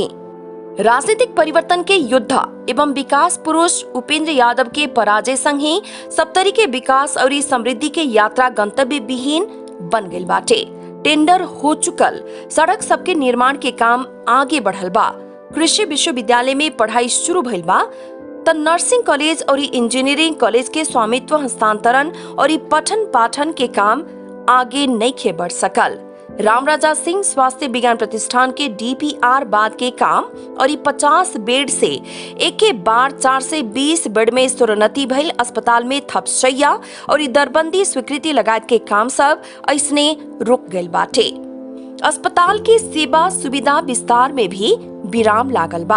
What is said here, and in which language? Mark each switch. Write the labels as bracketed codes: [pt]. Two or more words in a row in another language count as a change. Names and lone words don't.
[bho] राजनीतिक परिवर्तन के योद्धा एवं विकास पुरुष उपेंद्र यादव के पराजय संग ही सप्तरी के विकास और समृद्धि के यात्रा गंतव्य विहीन बन गइल बाटे। टेंडर हो चुकल सड़क सबके निर्माण के काम आगे बढ़ल बा। कृषि विश्वविद्यालय में पढ़ाई शुरू भइल बा त नर्सिंग कॉलेज और इंजीनियरिंग कॉलेज के स्वामित्व हस्तांतरण और पठन पाठन के काम आगे नहीं खे बढ़ सकल। रामराजा सिंह स्वास्थ्य विज्ञान प्रतिष्ठान के DPR बाद के काम और 50 बेड से एक बार 420 बेड में स्तरोन्नति भइल अस्पताल में थपशैया और दरबंदी स्वीकृति लगायत के काम सब ऐसने रुक गइल बाटे। अस्पताल के सेवा सुविधा विस्तार में भी विराम लागल बा।